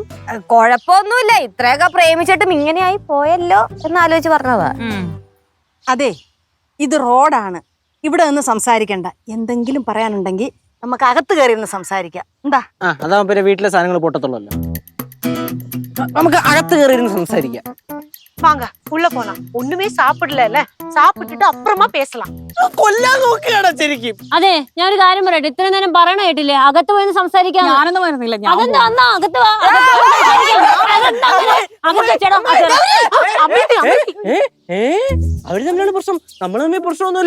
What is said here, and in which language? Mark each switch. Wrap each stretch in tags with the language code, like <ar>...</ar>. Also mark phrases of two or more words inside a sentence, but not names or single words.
<ml>കൊഴപ്പൊന്നുമില്ല, ഇത്രയൊക്കെ പ്രേമിച്ചിട്ടും ഇങ്ങനെയായി പോയല്ലോ എന്നാലോചിച്ച് പറഞ്ഞതാ. അതെ, ഇത് റോഡാണ്, ഇവിടെ നിന്ന് സംസാരിക്കണ്ട. എന്തെങ്കിലും പറയാനുണ്ടെങ്കിൽ നമുക്ക് അകത്ത് കയറി നിന്ന് സംസാരിക്കാം. എന്താ? അതാ പിന്നെ വീട്ടിലെ സാധനങ്ങൾ പൊട്ടത്തുള്ളല്ലോ. നമുക്ക് അകത്ത് കയറി ഇരുന്ന് സംസാരിക്കാം.</ml> <ta>வாங்க உள்ள போலாம். ஒண்ணுமே சாப்பிடல, சாப்பிட்டுட்டு அப்புறமா பேசலாம்.</ta> <ml>കൊല്ലാൻ നോക്കുകയാണോ ശരിക്കും? അതെ, ഞാനൊരു കാര്യം പറയട്ടെ, ഇത്രയും നേരം പറയണ കേട്ടില്ലേ, അകത്ത് പോയി സംസാരിക്കാം. ഞാനൊന്നും വരുന്നില്ല. അതെന്താ അന്നാ അകത്ത് വാ, അകത്ത് ചേട്ടാ. അവര് തമ്മിലാണ് പ്രശ്നം, നമ്മൾ തമ്മിൽ പ്രശ്നമൊന്നുമില്ല.</ml>